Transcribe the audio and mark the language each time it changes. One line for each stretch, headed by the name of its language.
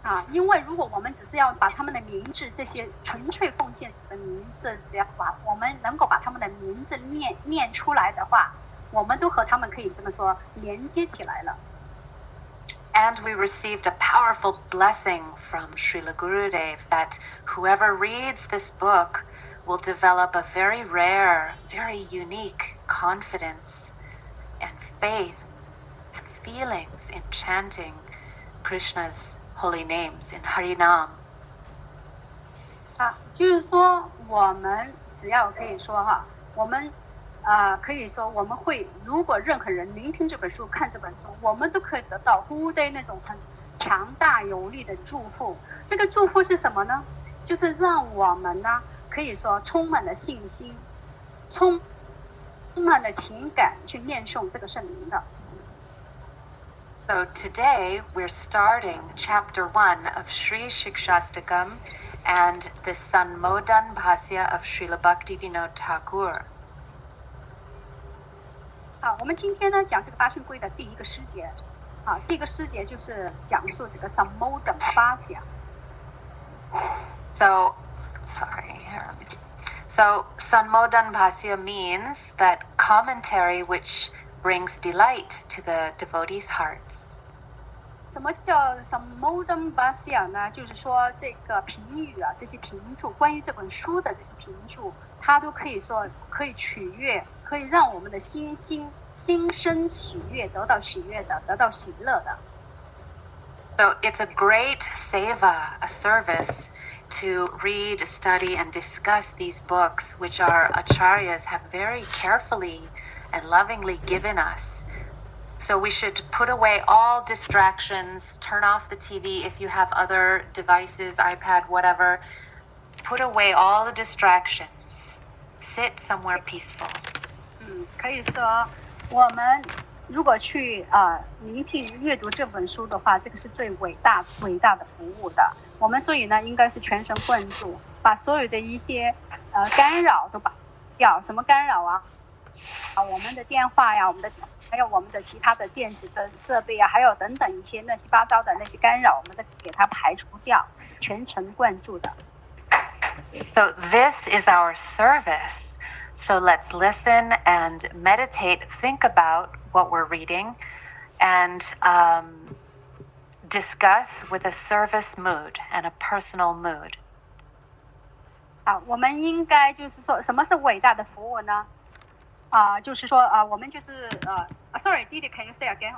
Chinese: 因为如果我们只是要把他们的名字，这些纯粹奉献的名字，只要我们能够把他们的名字念出来的话，我们都和他们可以这么说连接起来了。
English: And we received a powerful blessing from Srila Gurudev that whoever reads this book will develop a very rare, very unique confidence and faith and feelings in chanting Krishna's holy names in Harinam.
Chinese: 就是说我们只要可以说我们可以说我们会，如果任何人聆听这本书、看这本书，我们都可以得到古代那种很强大有力的祝福。这个祝福是什么呢？就是让我们呢，可以说充满了信心，充满了情感去念诵这个圣灵的。
English: So today we're starting chapter 1 of Sri Siksastakam and the Sanmodan Bhasya of Srila Bhaktivinoda Thakur.
Chinese: 我们今天呢讲这个八训规的第一个诗节，第一个诗节就是讲述这个 Sanmodan Bhasya。
English: So, sorry, here, let me see. So, Sanmodan Bhasya means that commentary which brings delight to the devotees' hearts.
Chinese: 什么叫 Sanmodan Bhasya 呢？就是说这个评语这些评注，关于这本书的这些评注，它都可以说可以取悦，可以让我们的心生喜悦，得到喜悦的，得到喜乐的。
English: So it's a great seva, a service, to read, study, and discuss these books, which our acharyas have very carefully and lovingly given us. So we should put away all distractions, turn off the TV if you have other devices, iPad, whatever. Put away all the distractions. Sit somewhere peaceful.
Chinese: 可以说我们如果去聆听阅读这本书的话，这个是最伟大的服务的。我们所以呢，应该是全神贯注，把所有的一些干扰都把掉。什么干扰我们的电话呀，还有我们的其他的电子的设备还有等等一些乱七八糟的那些干扰，我们都给它排除掉，全神贯注的。
English: So this is our service. So let's listen and meditate, think about what we're reading, and discuss with a service mood and a personal mood.
Chinese: 我们应该就是说，什么是伟大的服务呢？就是说我们就是
English: sorry, Didi, can you say again?